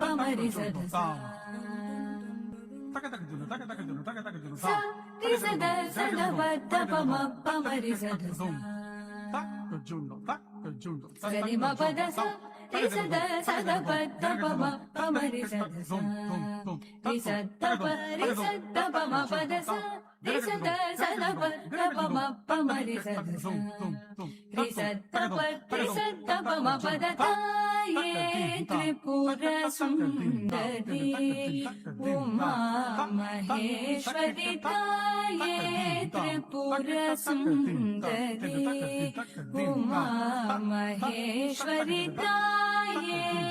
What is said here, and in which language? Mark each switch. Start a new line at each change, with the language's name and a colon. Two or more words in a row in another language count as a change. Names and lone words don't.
Sanskrit: ri sa da sa sa ri sa da sa da pa da pa ma pa ma ri sa da sa sa ri ma pa da sa ri sa da pa da pa ma pa ma ri sa da sa ri sa da pa ma pa da sa ri sa da pa da pa ma pa ma ri sa da sa ri sa da pa ma pa da ta ye tripura sundari Uma Maheshwari taye Tripura sundari Uma Maheshwari taye